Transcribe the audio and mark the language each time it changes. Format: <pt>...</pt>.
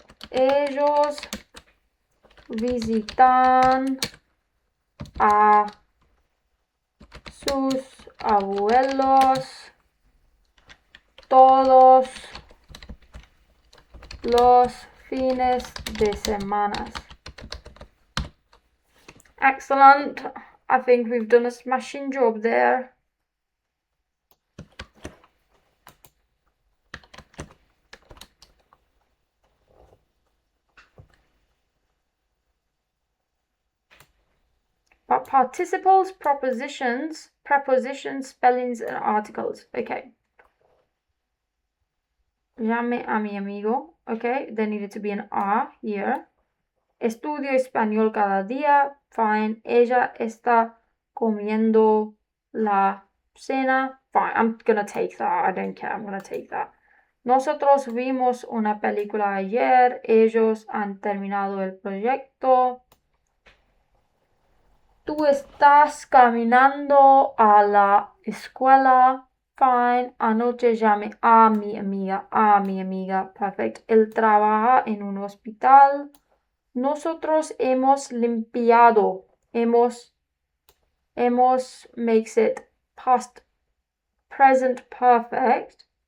<es>Ellos visitan a sus abuelos todos los fines de semana.</es> <en>Excellent. I think we've done a smashing job there. But participles, prepositions, spellings, and articles. Okay.</en> <es>Llame a mi amigo.</es> <en>Okay, there needed to be an R here.</en> <es>Estudio español cada día. Fine. Ella está comiendo la cena.</es> <en>Fine. I'm gonna take that. I don't care. I'm gonna take that.</en> <es>Nosotros vimos una película ayer. Ellos han terminado el proyecto. Tú estás caminando a la escuela. Fine. Anoche llamé a mi amiga. Perfect. Él trabaja en un hospital. Nosotros hemos limpiado.</es> <en>Hemos makes it past present perfect.</en>